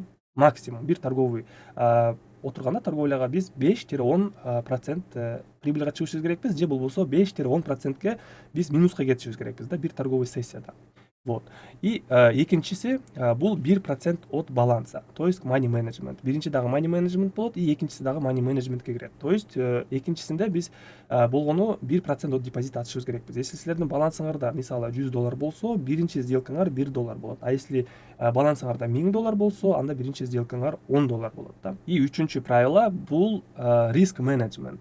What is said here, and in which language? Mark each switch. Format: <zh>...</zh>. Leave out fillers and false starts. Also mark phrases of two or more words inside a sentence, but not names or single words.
<ky>Максимум бир торговый отурганда торговляга биз 5-10% прибыльга чыгышыбыз керекпиз, же болбосо 5-10%ке биз минуска кетишибиз керекпиз да бир торговый сессияда.</ky> <ru>Вот. И</ru> <ky>экинчиси бул</ky> <ru>1% от баланса, то есть</ru> <en>money management.</en> <ky>Биринчи дагы</ky> <en>money management</en> <ky>болот, и экинчиси дагы</ky> <en>money managementке</en> <ky>кирет.</ky> <ru>То есть</ru> <ky>экинчисинде биз болгону 1%</ky> <ru>от депозита</ru> <ky>ачышыбыз керекпиз. Если силердин балансыңарда мисалы $100 болсо, биринчи сделкаңар $1 болот.</ky> <ru>А если</ru> <ky>балансыңарда $1000 болсо, анда биринчи сделкаңар $10 болот да. И үчүнчү правило бул</ky> <ru>риск менеджмент.</ru>